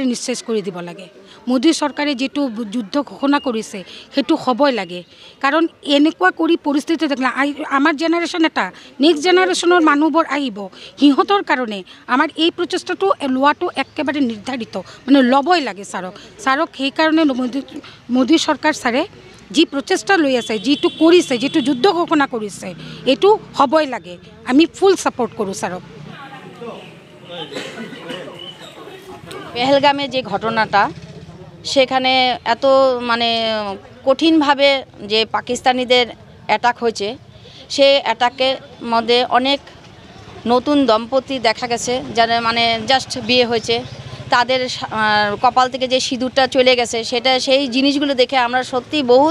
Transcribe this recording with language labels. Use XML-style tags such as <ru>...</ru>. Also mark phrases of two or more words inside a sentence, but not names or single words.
<as>নিশ্চেষ কৰি দিব লাগে মোদী চৰকাৰে যেটো যুদ্ধ ঘোষণা কৰিছে হেতু হবই লাগে কাৰণ এনেকুৱা কৰি পৰিস্থিতি দেখলা আমাৰ জেনাৰেশ্যন এটা</as> <en>next generation</en> <as>মানুহবোৰ আহিব হিহঁতৰ কাৰণে আমাৰ এই প্ৰচেষ্টাটো লোৱাটো একেবাৰে নিৰ্ধাৰিত মানে ল'বই লাগে ছাৰক সেই কাৰণে মোদী চৰকাৰ ছাৰে যি প্ৰচেষ্টা লৈ আছে যেটো কৰিছে যেটো যুদ্ধ ঘোষণা কৰিছে এটো হবই লাগে আমি</as> <en>full support</en> <as>কৰো ছাৰক</as> <bn>পেহেলগামে যে ঘটনাটা সেখানে এত মানে কঠিনভাবে যে পাকিস্তানিদের অ্যাটাক হয়েছে সেই অ্যাটাকের মধ্যে অনেক নতুন দম্পতি দেখা গেছে যারা মানে জাস্ট বিয়ে হয়েছে তাদের কপাল থেকে যে সিঁদুরটা চলে গেছে সেটা সেই জিনিসগুলো দেখে আমরা সত্যি বহুত</bn>